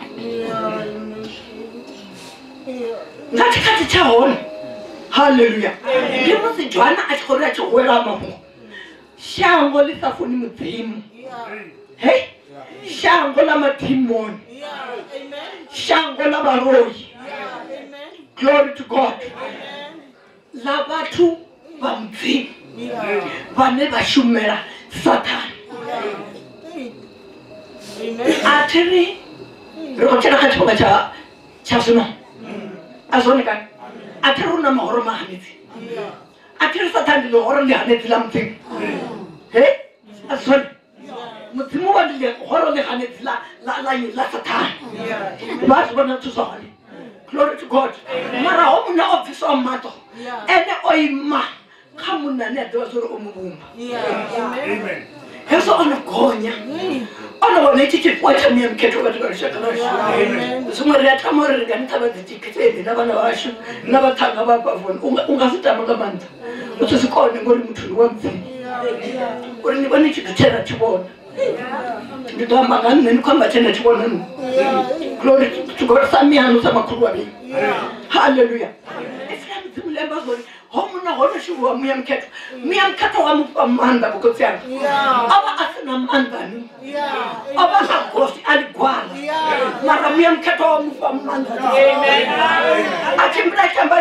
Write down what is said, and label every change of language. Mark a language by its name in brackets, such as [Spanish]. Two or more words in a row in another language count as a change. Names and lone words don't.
[Venda] nga tshikhathi tsha hone haleluya ndi musi Johana a tshi khou ri a tshi hwela mafhungo shango ḽi sa funi mudzimu hei shango ḽa madimoni shango ḽa vhaloi [English] glory to God [Venda] ḽa vhathu vha mudzimu vhane vha shumela Sathane a thi ri ri khou tshila kha tshifhinga tsha zwino a zwone kani a thi ri hu na mahoro mahanedzi a thi ri Sathane ndi ḽihoro ḽi hanedzi ḽa mudzimu hei a zwone mudzimu wa ndi ḽihoro ḽi hanedzi ḽa Sathane vha zwi vhona zwithu zwa hone [English] glory to God [Venda] mara ho munna o bviswa maṱo ene o ima kha munna ane a ḓivha zwa uri o muvhumba hezwo o no gonya o no vhona itshi tshifhiwa tsha miya mukhetho vhathu vha lushaka lwashu zwiṅwe ri a tama uri ri nga ni ṱavha dzitikiteni na vhana vhashu na vhathanga vha pavoni u nga zwi tama nga maanḓa u tshi zwi kone ngori muthu ndi wa mudzimu uri ni vhone tshithu tshe ra tshi vhona ndi ḓo amba nga nṋe ndi khou amba tshe nda tshi vhona nṋe [English] glory to God [Venda] sa miyanu sa makhulu vhavhili haleluya efula mudzimu lemba zwori ho munna ho no shumiwa muya mukhetho wa mufha maanḓa vhukotsi anga o vha a si na maanḓani o vha a gosi a ḽigwala mara muya mukhetho wa mufha maanḓa a tshimbila tshi amba